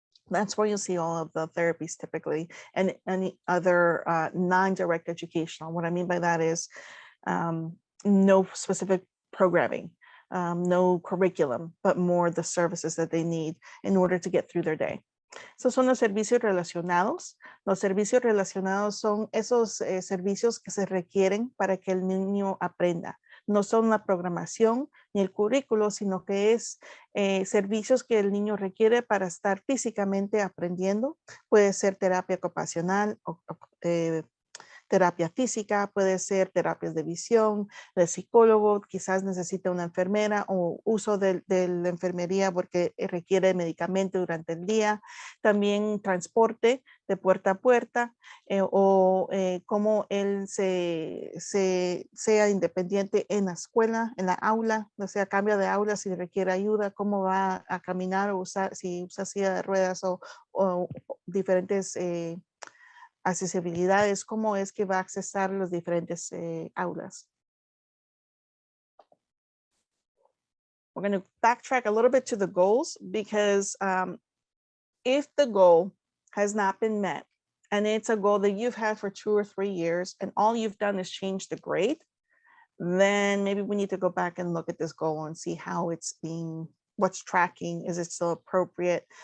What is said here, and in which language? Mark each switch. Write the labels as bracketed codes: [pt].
[en] That's where you'll see all of the therapies typically, and any other non-direct educational. What I mean by that is no specific programming, no curriculum, but more the services that they need in order to get through their day. [es] So son los servicios relacionados. Los servicios relacionados son esos servicios que se requieren para que el niño aprenda. No son la programación ni el currículo, sino que es servicios que el niño requiere para estar físicamente aprendiendo. Puede ser terapia ocupacional, terapia física, puede ser terapias de visión, de psicólogo, quizás necesita una enfermera o uso de la enfermería porque requiere medicamento durante el día. También transporte de puerta a puerta o cómo él sea independiente en la escuela, en la aula, o sea, cambia de aula si requiere ayuda, cómo va a caminar o usar, si usa silla de ruedas o diferentes accesibilidades, cómo es que va a accesar los diferentes aulas. [en] We're going to backtrack a little bit to the goals because if the goal has not been met and it's a goal that you've had for 2 or 3 years and all you've done is change the grade, then maybe we need to go back and look at this goal and see how it's being, what's tracking, is it still appropriate?